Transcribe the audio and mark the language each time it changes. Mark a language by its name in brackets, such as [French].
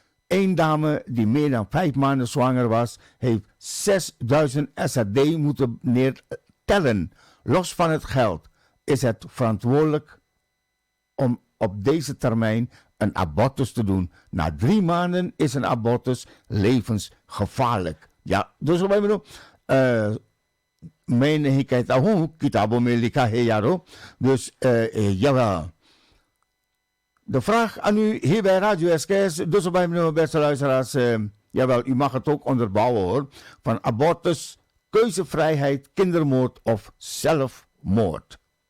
[Dutch] Eén dame die meer dan 5 maanden zwanger was, heeft 6000 SRD moeten neertellen. Los van het geld is het verantwoordelijk om op deze termijn een abortus te doen. Na 3 maanden is een abortus levensgevaarlijk. Ja, dus wat bedoel [Hindi] मैं नहीं कहता हूँ, किताबों में लिखा है यारो. [Dutch] Dus jawel. De vraag aan u hier bij Radio SKS, dus bij mijn beste luisteraars, jawel, u mag het ook onderbouwen hoor, van abortus, keuzevrijheid, kindermoord of zelfmoord.